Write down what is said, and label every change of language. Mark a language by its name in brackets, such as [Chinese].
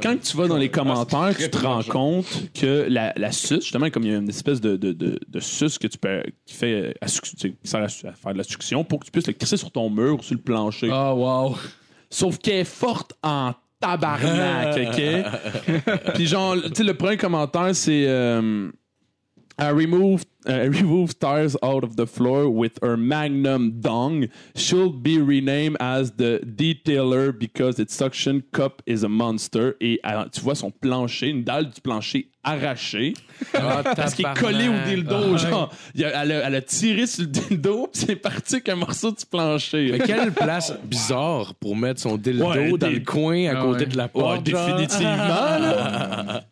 [French] quand tu vas dans les commentaires, tu te rends compte que la suce, justement, comme il y a une espèce de de suce que tu peux, qui sert à faire de la succion pour que tu puisses le crisser sur ton mur ou sur le plancher. Oh, wow. Sauf qu'elle est forte en tabarnak, OK? Puis genre, tu sais, le premier commentaire, c'est... [English] I removed tires out of the floor with her magnum dong. Should be renamed as the detailer because its suction cup is a monster. [French] Et tu vois son plancher, une dalle du plancher arrachée. Parce qu'il est collé au dildo. Genre, elle a tiré sur le dildo, puis c'est parti qu'un morceau du plancher. Mais quelle place bizarre pour mettre son dildo dans le coin à côté de la porte. Définitivement. Là.